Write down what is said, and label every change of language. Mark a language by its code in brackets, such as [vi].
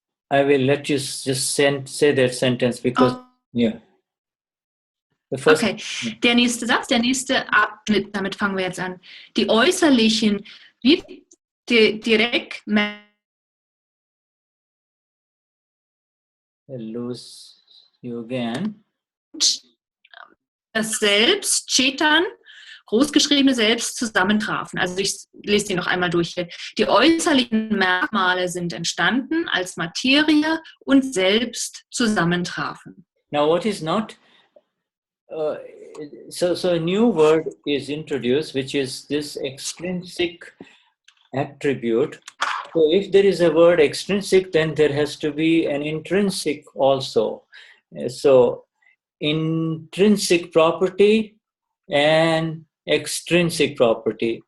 [en] I will let you just say that sentence because, yeah. [de] Okay, der nächste Satz, der nächste Abschnitt, damit fangen wir jetzt an. Die äußerlichen, vyatirek, [en] I lose you again. [de] Das Selbst, Chetan, großgeschriebene Selbst zusammentrafen. Also ich lese die noch einmal durch hier. Die äußerlichen Merkmale sind entstanden, als Materie und Selbst zusammentrafen. [en] Now what is not, so a new word is introduced, which is this extrinsic attribute. So if there is a word extrinsic, then there has to be an intrinsic also. So intrinsic property and extrinsic property.